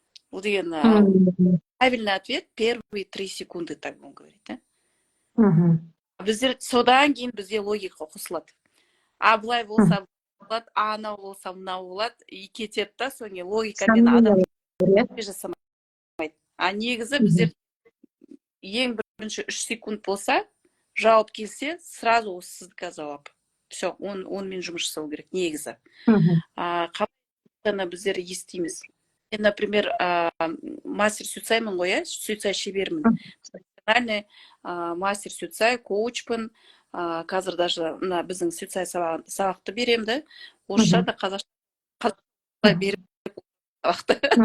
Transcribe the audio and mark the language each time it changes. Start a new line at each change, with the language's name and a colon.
Russian: Ол деген правильный ответ, первые 3 секунды, так будем говорить, да?
Kazakh: Біздер содан кейін бізде логика қосылады. Былай болса болады, анау болса мынау болады, и кетеді да, соң логикамен адам жасамайды. Негізі біздер ең бірінші 3 секунд болса, жауап келсе, сразу сіздікі жауап. Все, онымен жұмыс жасау керек, негізі. Қабылдана біздер естиміз. Мен, например, мастер сюцаймын ғой, сюцай шебермін. Профессиональный мастер сюцай, коучпын. Қазір даже біздің сюцай сабақты берем, да? Орысша да қазақша берем сабақты.